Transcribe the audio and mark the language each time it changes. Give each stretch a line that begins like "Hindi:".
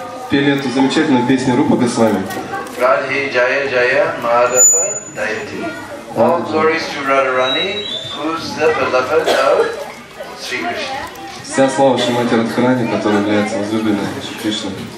Russian: Пели эту замечательную песню Рупа Госвами.
Sanskrit: Радхи Jaya Jaya Madhava Dayati.
English: All glories to Radharani, who's the beloved of Sri Krishna.
Russian: Вся слава Шримати Радхарани, которая является возлюбленной Шри Кришны.